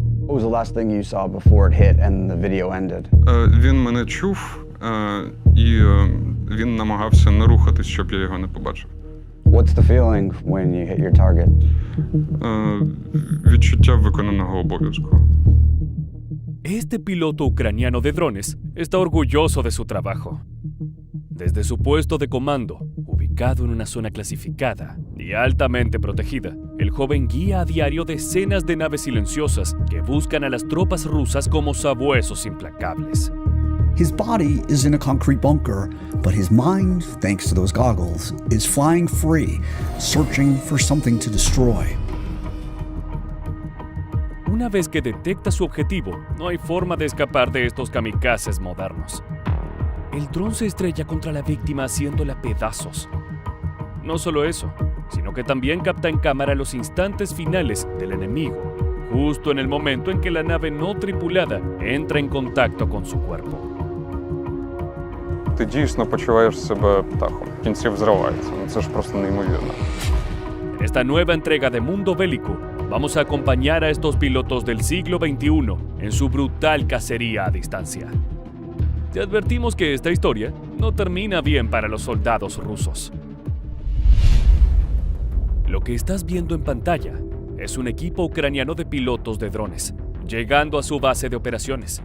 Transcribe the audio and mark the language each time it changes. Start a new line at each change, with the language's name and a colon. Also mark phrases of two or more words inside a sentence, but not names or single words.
English: What was the last thing you saw before it hit and the video ended?
Ukrainian: Він мене чув, і він намагався не рухатись, щоб я його не побачив.
English: What's the feeling when you hit your target?
Ukrainian: Відчуття виконаного обов'язку.
Spanish: Este piloto ucraniano de drones está orgulloso de su trabajo. Desde su puesto de comando, ubicado en una zona clasificada y altamente protegida, el joven guía a diario decenas de naves silenciosas que buscan a las tropas rusas como sabuesos implacables.
English: His body is in a concrete bunker, but his mind, thanks to those goggles, is flying free, searching for something to destroy.
Spanish: Una vez que detecta su objetivo, no hay forma de escapar de estos kamikazes modernos. El dron se estrella contra la víctima haciéndola pedazos. No solo eso, sino que también capta en cámara los instantes finales del enemigo, justo en el momento en que la nave no tripulada entra en contacto con su cuerpo.
Ukrainian: Ти дійсно почуваєш себе птахом. В кінці взривається. Це ж просто неймовірно.
Spanish: En esta nueva entrega de Mundo Bélico, vamos a acompañar a estos pilotos del siglo XXI en su brutal cacería a distancia. Te advertimos que esta historia no termina bien para los soldados rusos. Lo que estás viendo en pantalla es un equipo ucraniano de pilotos de drones, llegando a su base de operaciones.